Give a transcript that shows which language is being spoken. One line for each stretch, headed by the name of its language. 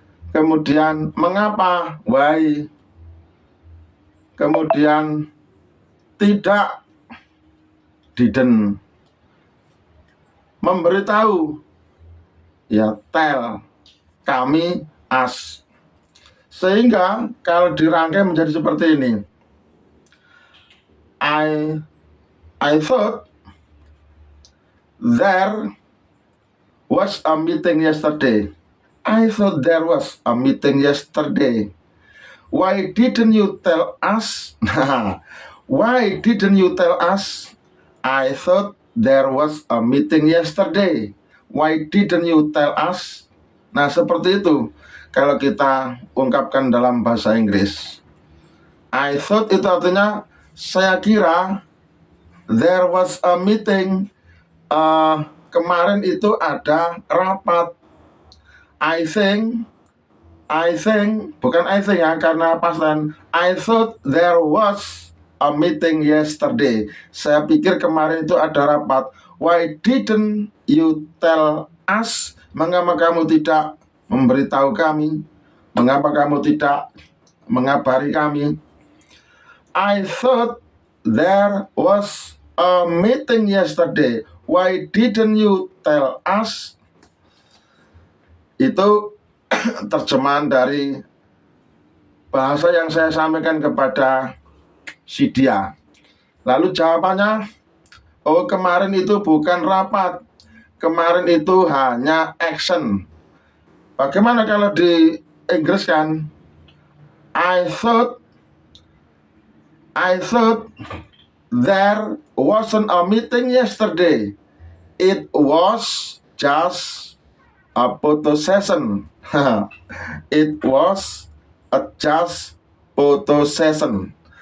Indonesian: Kemudian mengapa, why? Kemudian tidak, didn't. Memberitahu, ya tell, kami, us. Sehingga kalau dirangkai menjadi seperti ini.
English: I thought there was a meeting yesterday. I thought there was a meeting yesterday. Why didn't you tell us? Why didn't you tell us? I thought there was a meeting yesterday. Why didn't you tell us?
Indonesian: Nah seperti itu kalau kita ungkapkan dalam bahasa Inggris.
English: I thought
Indonesian: itu artinya saya kira.
English: There was a meeting.
Indonesian: Kemarin itu ada rapat.
English: I think,
Indonesian: bukan I think ya, karena past tense.
English: I thought there was a meeting yesterday.
Indonesian: Saya pikir kemarin itu ada rapat.
English: Why didn't you tell us?
Indonesian: Mengapa kamu tidak memberitahu kami? Mengapa kamu tidak mengabari kami?
English: I thought there was a meeting yesterday. Why didn't you tell us?
Indonesian: Itu terjemahan dari bahasa yang saya sampaikan kepada si dia. Lalu jawabannya, oh kemarin itu bukan rapat, kemarin itu hanya action. Bagaimana kalau di Inggris kan?
English: I thought there wasn't a meeting yesterday. It was just a photo session. It was just photo session.